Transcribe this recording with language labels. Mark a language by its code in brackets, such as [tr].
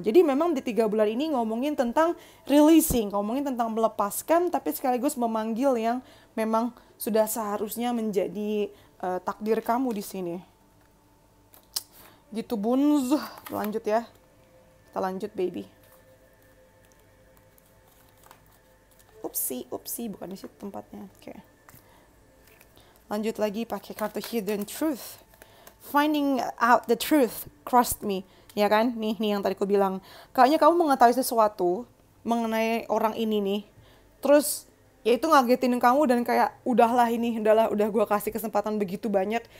[id] Jadi memang di 3 bulan ini ngomongin tentang releasing, ngomongin tentang melepaskan, tapi sekaligus memanggil yang memang sudah seharusnya menjadi takdir kamu di sini. Gitu Bunz. Lanjut ya. Kita lanjut baby. Upsi, bukan di situ tempatnya. Oke. Lanjut lagi pakai kartu Hidden Truth. [en] Finding out the truth, trust me. [id] Ya kan? Nih yang tadi aku bilang. Kayaknya kamu mengetahui sesuatu mengenai orang ini nih. Terus ya itu ngagetin kamu dan kayak udah gue kasih kesempatan begitu banyak.